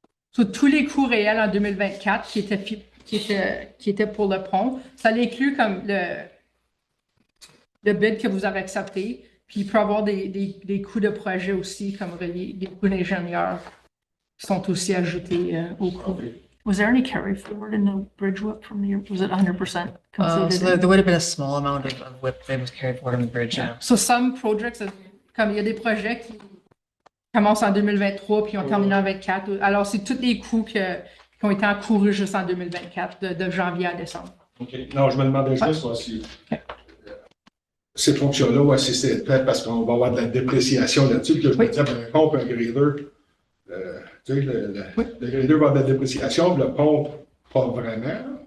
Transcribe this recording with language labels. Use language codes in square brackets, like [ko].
[fr] So, tous les coûts réels en 2024 qui étaient pour le pont, ça l'inclut comme le bid que vous avez accepté. Puis il peut y avoir des coûts de projet aussi, comme des coûts d'ingénieurs qui sont aussi ajoutés au coût. [en] Was there any carry forward in the bridge whip from the year? Was it 100% So completed? there would have been a small amount of whip that was carried forward on the bridge. Yeah. So some projects, [fr] comme il y a des projets qui commencent en 2023 puis ont terminé en 2024. Alors c'est tous les coûts qui ont été encourus juste en 2024, de janvier à décembre. OK. Non, je me demandais juste si ces fonctions-là, si c'est peut-être parce qu'on va avoir de la dépréciation là-dessus, puis que je me disais, un pont et un grader, tu sais, le grader va avoir de la dépréciation, puis le pont, pas vraiment.